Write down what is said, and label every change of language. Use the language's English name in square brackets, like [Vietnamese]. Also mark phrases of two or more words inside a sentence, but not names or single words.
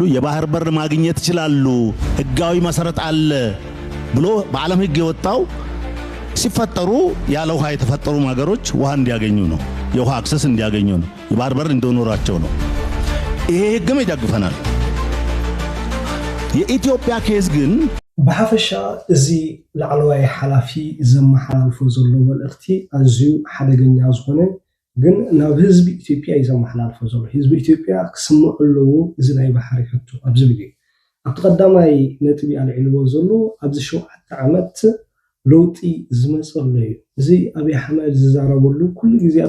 [Amharic] የባህር በር ማግኘት ይችላሉ፣ ህጋዊ መሰረት አለ ብሎ በዓለም ህግ የወጣው ሲፈጠሩ ያለ ውሃ የተፈጠሩ ሀገሮች ውሃ እንዲያገኙ ነው፣ የውሃ አክሰስ እንዲያገኙ ነው፣ የባህር በር እንዲኖራቸው ነው። ይሄ ህግም ይደግፈናል። የኢትዮጵያ ኬዝ ግን [Tigrinya] በሐፈሻ እዚ ላዕለዋይ ሓላፊ ዘመሓላልፎ ዘሎ መልእኽቲ ኣዝዩ ሓደገኛ ዝኾነ ግን ናብ ህዝቢ ኢትዮጵያ ዘመሓላልፎ ዘሎ ህዝቢ ኢትዮጵያ ክስምዑ ኣለዎ እዚ ናይ ባሕሪ ሕቶ ኣብዚ ግዜ ኣብቲ ቀዳማይ ነጥቢ ኣልዒልዎ ዘሎ ኣብዚ 7 ዓመት ለውጢ ዝመፀሉ እዩ። እዚ ኣብይ ኣሕመድ ዝዛረበሉ ኩሉ ግዜ ኣብ